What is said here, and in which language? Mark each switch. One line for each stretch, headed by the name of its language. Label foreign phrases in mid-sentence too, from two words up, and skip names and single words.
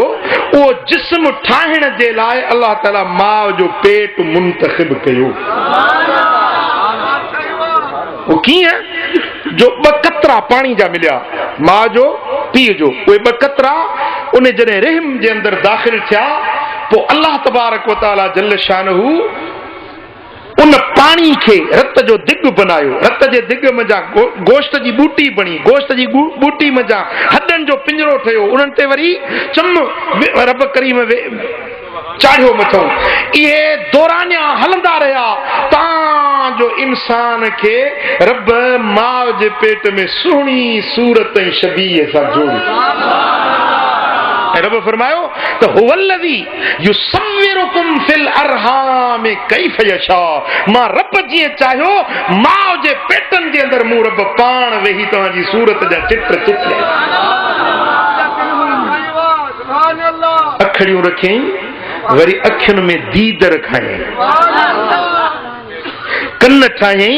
Sindhi: उहो जिस्म ठाहिण जे लाइ अल्लाह ताला माउ जो पेट मुंतखिब कयो। वो कीअं जो 2 कतरा पानी जा मिलिया मां जो पीउ जो। उहे 2 कतरा उन जॾहिं रहम जे अंदरि दाख़िल थिया पोइ
Arabic: الله تبارك وتعالى جل شانه
Sindhi: उन पानी खे रत जो दिग बनायो। रत जे दिग मज़ा गोश्त जी बूटी बणी। गोश्त जी बूटी मज़ा हॾनि जो पिंजरो ठहियो। उन्हनि ते वरी चम रब करीम चाढ़ियो मथो। इहे दौरानिया हलंदा रहिया तव्हांजो इंसान खे रब माउ जे पेट में सुहिणी सूरत ऐं शबीह सां जोड़ियो। रब फरमायो त
Arabic: هو الذي يصوركم في الأرحام كيف يشاء.
Sindhi: मां रब जीअं चाहियो माउ जे पेटनि जे अंदरि मूं रब पाण वेही तव्हांजी सूरत जा चित्र चित्र अखड़ियूं रखियईं। वरी अखियुनि में दीद रखायईं। कन ठाहियईं।